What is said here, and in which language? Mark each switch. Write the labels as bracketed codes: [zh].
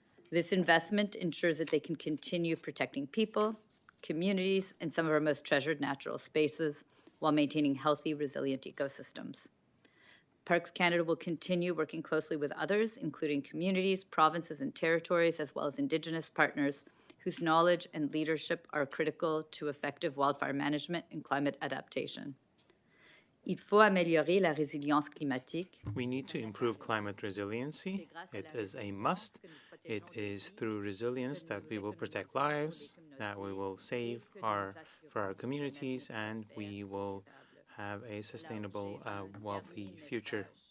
[en] This investment ensures that they can continue protecting people, communities, and some of our most treasured natural spaces while maintaining healthy, resilient ecosystems. Parks Canada will continue working closely with others, including communities, provinces, and territories, as well as Indigenous partners whose knowledge and leadership are critical to effective wildfire management and climate adaptation. [fr] Il faut améliorer la résilience climatique. [en] We need to improve climate resiliency. It is a must. It is through resilience that we will protect lives, that we will save for our communities, and we will have a sustainable, wealthy future.